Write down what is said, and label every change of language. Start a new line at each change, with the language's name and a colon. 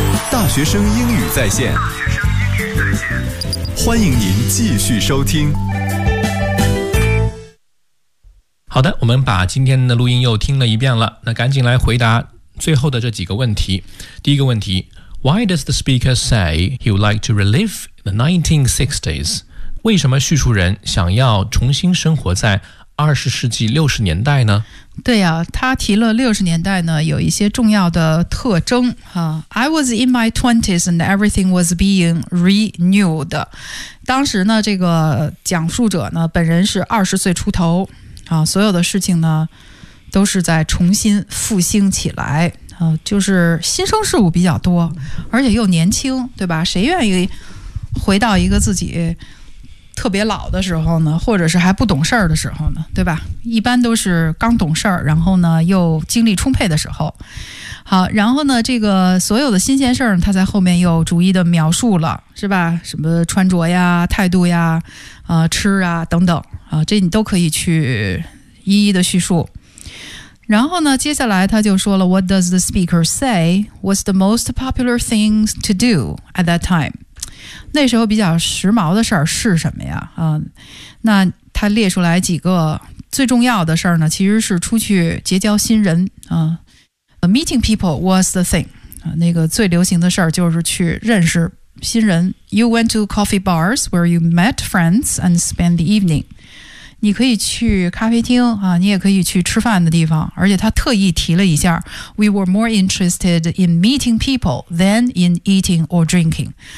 Chinese: 大学生英语在线，欢迎您继续收听。好的，我们把今天的录音又听了一遍了，那赶紧来回答最后的这几个问题。第一个问题，
English: Why does the speaker say he would like to relive the 1960s?
Chinese: 为什么叙述人想要重新生活在20世纪60年代呢？对啊，他提了60年代呢有一些重要的特征、
English: I was in my 20s and everything was being renewed.
Chinese: 当时呢这个讲述者呢本人是20岁出头、所有的事情呢都是在重新复兴起来、就是新生事物比较多，而且又年轻，对吧？谁愿意回到一个自己特别老的时候呢，或者是还不懂事儿的时候呢，对吧？一般都是刚懂事儿，然后呢又精力充沛的时候。好，然后呢这个所有的新鲜事儿他在后面又逐一的描述了，是吧？什么穿着呀，态度呀、吃啊等等、这你都可以去一一的叙述。然后呢接下来他就说了，
English: What does the speaker say was the most popular thing to do at that time?
Chinese: 那时候比较时髦的事儿是什么呀、那他列出来几个最重要的事儿呢，其实是出去结交新人、
English: Meeting people was the thing、
Chinese: 那个最流行的事儿就是去认识新人。
English: You went to coffee bars where you met friends and spent the evening.
Chinese: 你可以去咖啡厅、你也可以去吃饭的地方。而且他特意提了一下，
English: We were more interested in meeting people than in eating or drinking.